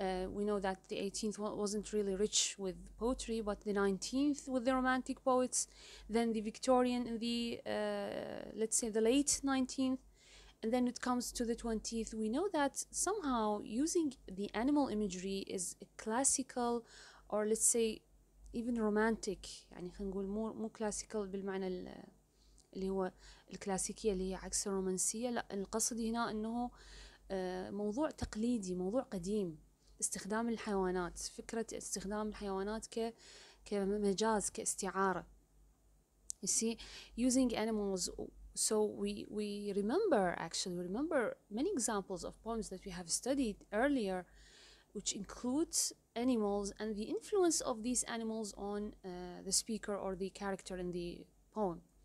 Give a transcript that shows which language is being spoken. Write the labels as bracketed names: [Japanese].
[English] We know that the 18th wasn't really rich with poetry, but the 19th with the Romantic poets, then the Victorian in the, let's say, the late 19th, and then it comes to the 20th. We know that somehow using the animal imagery is a classical, or let's say even romantic. [Arabic] يعني خلينا نقول مو classical بالمعنى اللي هو الكلاسيكية اللي هي عكس الرومانسية. لا، القصد هنا انه موضوع تقليدي، موضوع قديم. استخدام الحيوانات، فكرة استخدام الحيوانات كمجاز، كاستعارة. [English] You see, using animals. So we remember, actually, we remember many examples of poems that we have studied earlier, which includes animals and the influence of these animals on the speaker or the character in the poem.